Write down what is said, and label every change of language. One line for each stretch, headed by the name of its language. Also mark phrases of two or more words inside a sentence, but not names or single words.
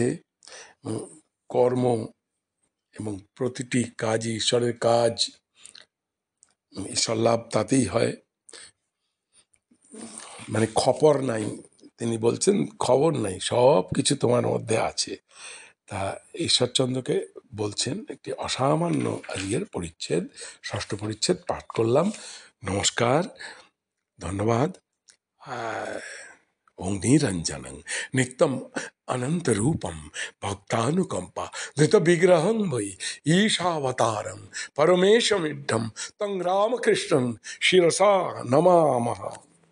Bangla: কর্ম এবং প্রতিটি কাজই ঈশ্বরের কাজ, ঈশ্বর লাভ তাতেই হয়, মানে খবর নাই, তিনি বলছেন খবর নাই, সব কিছু তোমার মধ্যে আছে। তা ঈশ্বরচন্দ্রকে বলছেন। একটি অসামান্য আজকের পরিচ্ছেদ, ষষ্ঠ পরিচ্ছেদ পাঠ করলাম। নমস্কার, ধন্যবাদ।
Sanskrit: ওং নিরঞ্জনং নিত্যম অনন্তরূপম ভক্তানুকম্পা ধৃত বিগ্রহং বৈ ঈশাবতারং পরমেশমিড্ঢম তং রামকৃষ্ণং শিরসা নমামহ।